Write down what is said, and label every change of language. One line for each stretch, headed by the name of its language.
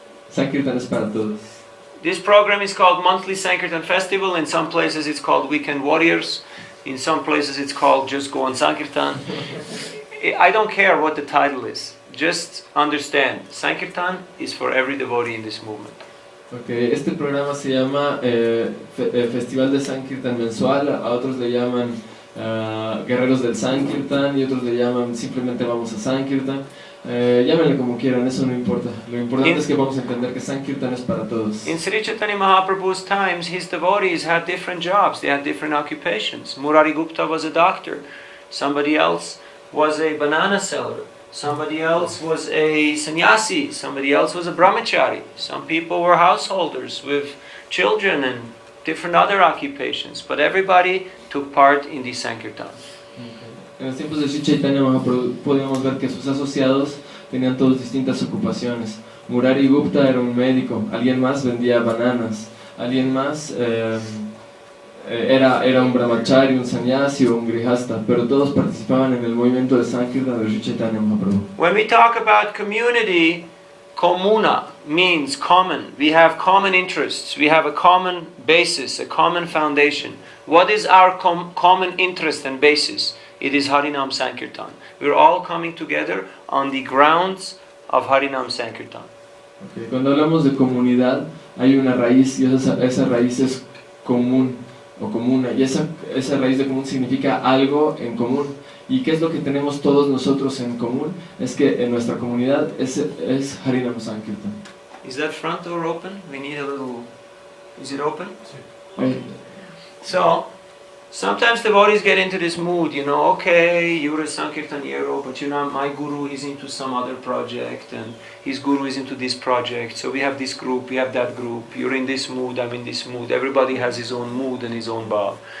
Spanish: Sankirtan es para todos.
English: This program is called Monthly Sankirtan Festival. In some places it's called Weekend Warriors. In some places it's called Just Go on Sankirtan. I don't care what the title is. Just understand, Sankirtan is for every devotee in this movement.
Spanish: Okay, este programa se llama Festival de Sankirtan mensual, a otros le llaman Guerreros del Sankirtan y otros le llaman simplemente Vamos a Sankirtan. Llámenle como quieran, eso no importa. Lo importante es que vamos a entender que Sankirtan es para todos.
English: In Sri Chaitanya Mahaprabhu's times, his devotees had different jobs, they had different occupations. Murari Gupta was a doctor, somebody else was a banana seller. Somebody else was a sannyasi, somebody else was a brahmachari. Some people were householders with children and different other occupations, but everybody took part in the Sankirtan.
Spanish: En los tiempos de Sri Chaitanya Mahaprabhu podíamos ver que sus asociados tenían todos distintas ocupaciones. Murari Gupta era un médico, alguien más vendía bananas, alguien más era un brahmachari, un sannyasi o un grihasta, pero todos participaban en el movimiento de Sankirtan de Sri Chaitanya Mahaprabhu.
English: When we talk about community, komuna means common. We have common interests, we have a common basis, a common foundation. What is our common interest and basis? It is Harinam Sankirtan. We're all coming together on the grounds of Harinam Sankirtan. Okay.
Spanish: Cuando hablamos de comunidad, hay una raíz y esa raíz es común o comuna, y esa raíz de común significa algo en común. ¿Y qué es lo que tenemos todos nosotros en común? Es que en nuestra comunidad es Harinam Sankirtan.
English: Is that front door open? We need a little... Is it open? Okay. So, sometimes devotees get into this mood, okay, you're a Sankirtaniero, but my guru is into some other project, and his guru is into this project, so we have this group, we have that group, you're in this mood, I'm in this mood, everybody has his own mood and his own bhav.